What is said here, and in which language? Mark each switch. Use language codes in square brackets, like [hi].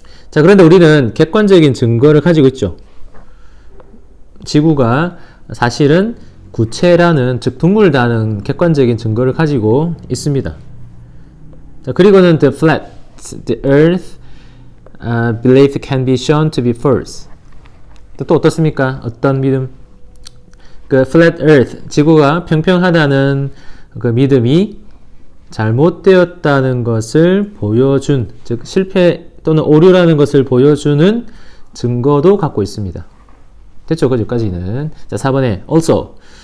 [ko] 자, 그런데 우리는 객관적인 증거를 가지고 있죠. 지구가 사실은 구체라는, 즉 둥글다는 객관적인 증거를 가지고 있습니다. [en] 자, [ko] 그리고는 [en] the Earth belief can be shown to be false. [ko] 또 어떻습니까? 어떤 믿음? 그 flat earth, 지구가 평평하다는 그 믿음이 잘못되었다는 것을 보여준, 즉 실패 또는 오류라는 것을 보여주는 증거도 갖고 있습니다. 됐죠? 여기까지는. 자, 4번에 also.